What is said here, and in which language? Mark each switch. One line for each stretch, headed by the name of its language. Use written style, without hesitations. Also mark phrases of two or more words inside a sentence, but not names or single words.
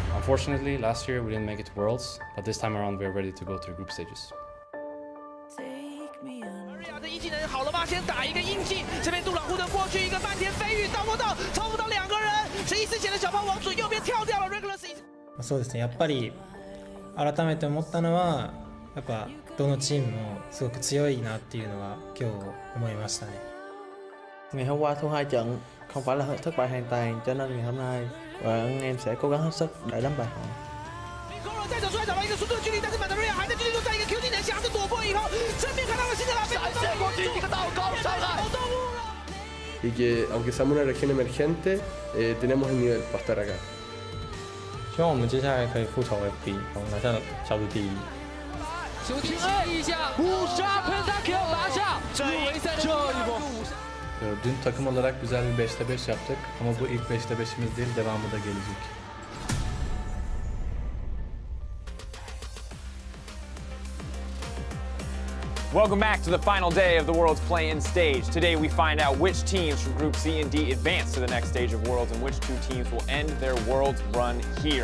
English: Unfortunately, last year we didn't make it to Worlds, but this time around we're ready to go through group stages.
Chinese: 这一技能好了吗？先打一个印记，这边杜朗护盾过去一个漫天飞羽，到不到，超不到两个人，是一丝血的小炮往左右边跳掉了 ，Regulus。
Japanese: そうですね。やっぱり改めて思ったのは、やっぱどのチームもすごく強いなっていうのは今日思いましたね。
Vietnamese: Ngày hôm qua thua 2 trận, không phải là thất bại hoàn toàn, cho nên ngày hôm nay bọn em sẽ cố gắng hết sức để đánh bại họ.
Chinese: 再走出来找到一个速度的距离，但是马德瑞亚还在继续在一个 Q 技能夹着躲过以后，正面看到了新的拉菲，闪现过去一个倒钩上来。
Spanish: Y que aunque seamos una región emergente, tenemos el nivel para estar acá.
Chinese: 希望我们接下来可以复仇 FP， 拿下小组第1。球清洗一下，50 pentakill拿下入围赛的一波。
Turkish: Dün takım olarak güzel bir 5'te 5 yaptık ama bu ilk 5'te 5'imiz değil, devamı da gelecek.
English: Welcome back to the final day of the World's Play-In stage. Today we find out which teams from Group C and D advance to the next stage of Worlds and which 2 teams will end their Worlds run here.